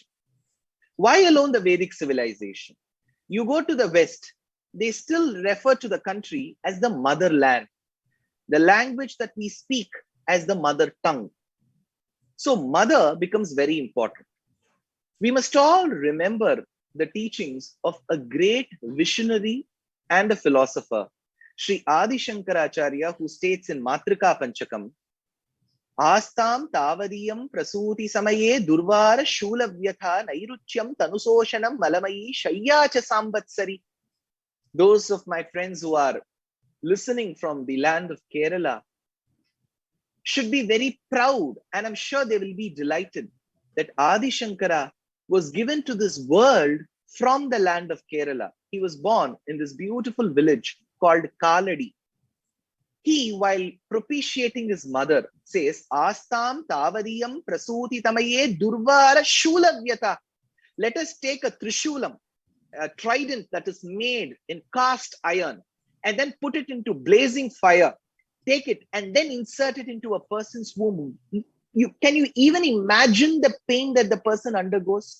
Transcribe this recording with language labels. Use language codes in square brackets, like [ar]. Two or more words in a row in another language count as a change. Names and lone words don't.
[en] Why alone the Vedic civilization? You go to the West, they still refer to the country as the motherland, the language that we speak as the mother tongue. So mother becomes very important. We must all remember the teachings of a great visionary and a philosopher, Sri Adi Shankaracharya, who states in Matrika Panchakam, [sa] आस्तां तावदियं प्रसूति समये दुर्वार शूलव्यथा नैरुच्यं तनुशोषणं मलमयी शय्याच सांवत्सरी. [en] Those of my friends who are listening from the land of Kerala should be very proud, and I'm sure they will be delighted that Adi Shankara was given to this world from the land of Kerala. He was born in this beautiful village called Kaladi. He, while propitiating his mother, says, [sa] आस्तां तावदियं प्रसूति तमये दुर्वार शूलव्यता. [en] Let us take a trishulam, a trident that is made in cast iron, and then put it into blazing fire. Take it and then insert it into a person's womb. Can you even imagine the pain that the person undergoes?